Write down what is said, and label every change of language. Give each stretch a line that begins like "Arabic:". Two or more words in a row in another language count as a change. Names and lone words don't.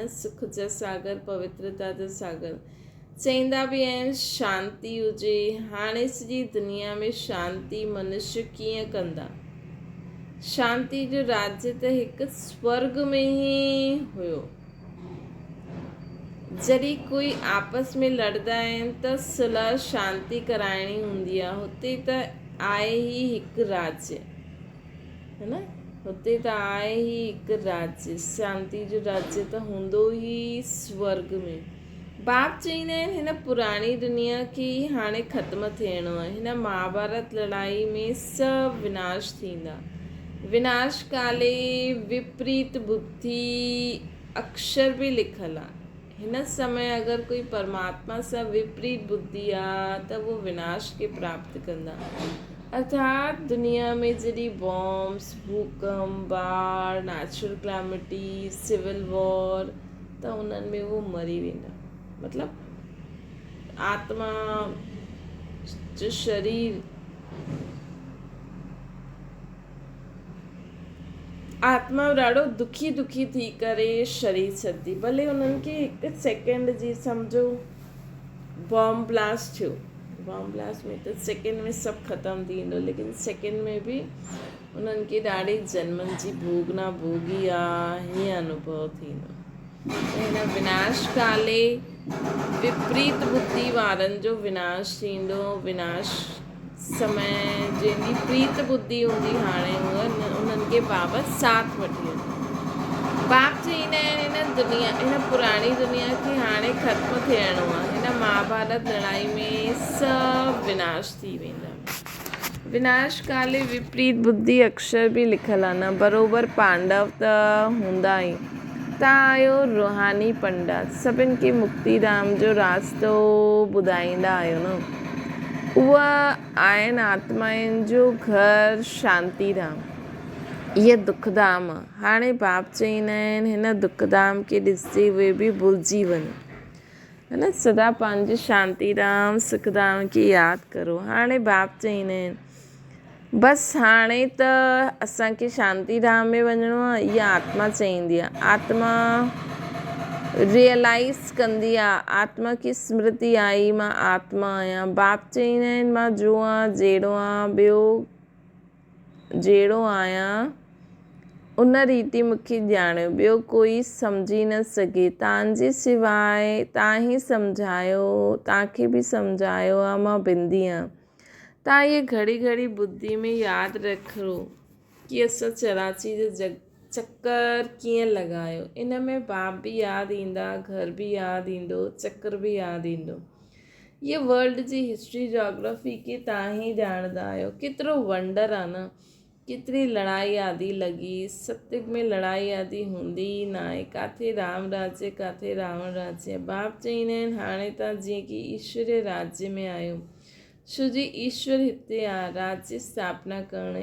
Sindhi: सुख जा सागर, पवित्रता जा सागर। चईंदा बि आहिनि शांती हुजे। हाणे सॼी दुनिया में शांती मनुष्य कीअं कंदा? शांती जो राज्य त हिकु स्वर्ग में ई हुयो। जॾहिं कोई आपस में लड़दा आहिनि त सुलह शांति कराइणी हूंदी आहे। हुते त आहे ई हिकु राज्य, है न। हुते त आहे ई हिकु राज्य। शांति जो राज्य त हूंदो ई स्वर्ग में। बाप चईंदा आहिनि हिन पुराणी दुनिया खे हाणे ख़त्म थियणो आहे। हिन महाभारत लड़ाई में सभु विनाश थींदा।
Sanskrit: विनाश काले विपरीत बुद्धि
Sindhi: अक्षर भी लिखल आहे। हिन समय अगर कोई परमात्मा सां विपरीत बुद्धि आहे त वो विनाश के प्राप्त कंदा। अर्थात दुनिया में जॾहिं बॉम्ब्स, भूकंप, बाढ़,
English: natural calamity, civil war,
Sindhi: त उन्हनि में वो मरी वेंदा। मतलब आत्मा जो शरीर, आत्मा ॾाढो दुखी थी करे शरीर छॾंदी। भले उन्हनि खे हिकु सेकेंड जी सम्झो
English: bomb blast
Sindhi: थियो।
English: bomb blast
Sindhi: में त सेकेंड में सभु ख़तमु थी वेंदो, लेकिन सेकेंड में बि उन्हनि खे ॾाढी जन्मनि जी भोगना भोगी आहे हीअं अनुभव थींदो। हिन
Sanskrit: विनाश काले विपरीत बुद्धि
Sindhi: वारनि जो विनाश थींदो। विनाश समय जंहिंजी प्रीत बुद्धि हूंदी हाणे उन्हनि खे बाबा साथ वठी वेंदा। बाप चईंदा आहिनि हिन पुराणी दुनिया खे हाणे ख़त्म थियणो आहे। हिन महाभारत लड़ाई में सभु विनाश थी वेंदा।
Sanskrit: विनाश काले विपरीत बुद्धि
Sindhi: अक्षर बि लिखल आहे न। बराबरि पांडव त हूंदा ई। तव्हां आहियो रूहानी पंडित, सभिनि खे मुक्ति धाम जो रास्तो ॿुधाईंदा आहियो न। उहा आहिनि आत्माउनि जो घर शांती धाम। इहा दुख धाम आहे। हाणे बाप चईंदा आहिनि हिन दुख धाम खे ॾिसंदे हुए बि भुलिजी वञो, है न। सदा पंहिंजे शांती धाम सुख धाम खे यादि करो। हाणे बाप चईंदा आहिनि बसि हाणे त असांखे शांती धाम में वञिणो आहे। इहा आत्मा चईंदी आहे। आत्मा रियलाइज़ कंदी आहे,
Hindi: आत्मा की स्मृति आई,
Sindhi: मां आत्मा आहियां। बाप चईंदा आहिनि मां जो आहियां जहिड़ो आहियां, ॿियो जहिड़ो आहियां उन रीति मूंखे ॼाणियो, ॿियो कोई सम्झी न सघे, तव्हांजे सवाइ तव्हां ई सम्झायो, तव्हांखे बि सम्झायो आहे, मां बिंदी आहियां। तव्हां इहे घड़ी घड़ी बुद्धि में यादि रखो कि असां 84 जो चक्कर कीअं लॻायो। इन में बाप बि यादि ईंदा, घर बि यादि ईंदो, चक्कर बि यादि ईंदो। ये वर्ल्ड जी
English: history geography
Sindhi: खे तव्हां ई ॼाणंदा आहियो। केतिरो वंडर आहे न, केतिरी लड़ाई आदि लॻी, सत्युग में लड़ाई आदि हूंदी ई न आहे, किथे राम राज्य किथे रावण राज्य। बाप चईंदा आहिनि हाणे तव्हां जीअं कि ईश्वरीय राज्य में आहियो, छो जी ईश्वर हिते आहे राज्य स्थापना करणु।